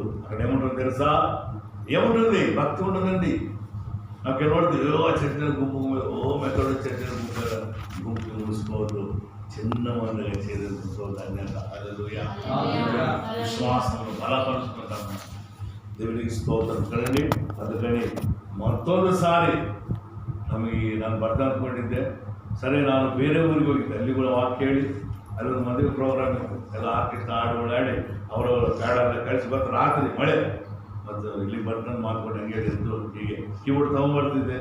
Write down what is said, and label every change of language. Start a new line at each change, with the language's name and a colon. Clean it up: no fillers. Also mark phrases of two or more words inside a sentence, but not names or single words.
Telugu: అక్కడ ఏముంటుంది తెలుసా? ఏముంటుంది? భక్తి ఉండదండి. నాకు ఏమవుతుంది? చట్టిన గుంపు మెక్కడో చట్టిన గుంపు మూసుకోవద్దు. చిన్న మందిగా చేరుకోవద్దు. హల్లెలూయా. విశ్వాసంలో బలపరుచుకుంటాము. దేవునికి స్తోత్రం ಕదండి.
Kannada: అందుకని ಮತ್ತೊಂದು ಸಾರಿ ನಮಗೆ ನಾನು ಬರ್ತಾ ಅಂದ್ಕೊಂಡಿದ್ದೆ. ಸರಿ, ನಾನು ಬೇರೆ ಊರಿಗೆ ಹೋಗಿದ್ದೆ. ಅಲ್ಲಿ ಕೂಡ ವಾಕ್ಯ ಹೇಳಿ ಅಲ್ಲೊಂದು ಮದುವೆ ಪ್ರೋಗ್ರಾಮ್ ಇತ್ತು. ಎಲ್ಲ ಆರ್ಕೆಸ್ಟ್ರಾ ಹಾಡುಗಳಾಡಿ ಅವರವರ ಪ್ಯಾಡೆಲ್ಲ ಕಳಿಸಿ ಬರ್ತಾರೆ. ರಾತ್ರಿ ಮಳೆ ಮತ್ತು ಇಲ್ಲಿ ಬರ್ತಾನೆ ಮಾಡ್ಕೊಂಡು ಹಂಗೆ ಇದ್ದು ಹೀಗೆ ಕೀಬೋರ್ಡ್ ತೊಗೊಂಡ್ಬರ್ತಿದ್ದೆ.